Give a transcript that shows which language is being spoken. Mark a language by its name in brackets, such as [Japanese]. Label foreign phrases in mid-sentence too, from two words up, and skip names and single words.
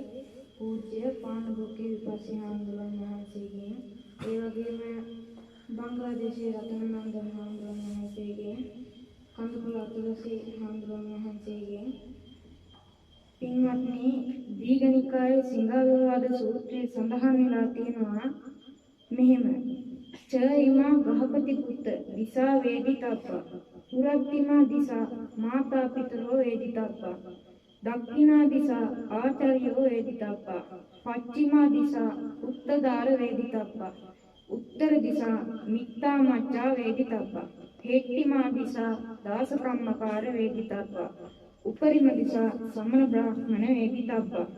[Sinhala] පූජ්‍ය පානබෝකේ විපස්සී හාමුදුරුවන් වහන්සේගෙන්, ඒ වගේම බංග්ලාදේශයේ රතනනන්ද හාමුදුරුවන් වහන්සේගෙන්, කඳුපුල අතුලසී හාමුදුරුවන් වහන්සේගෙන්, පින්වත්නි, දීඝනිකායේ සිංහලවාද සූත්‍රයේ සඳහන් වෙලා තියෙනවා මෙහෙම: [Pali] ච ඉමා ගහපති පුත්ත දිසා වේදිතප්ප පුරත්තිමා දිසා මාතා පිතරෝ වේදිතප්ප දක්ඛිනා දිසා ආචාර්යෝ වේදිතප්ප පච්චිමා දිසා උත්තදාර වේදිතප්ප උත්තර දිසා මිත්තා මච්චා වේදිතප්ප හේට්ටිමා දිසා දාසකම්මකාර වේදිතප්ප උපරිම දිසා සමන බ්‍රාහ්මණ වේදිතප්ප.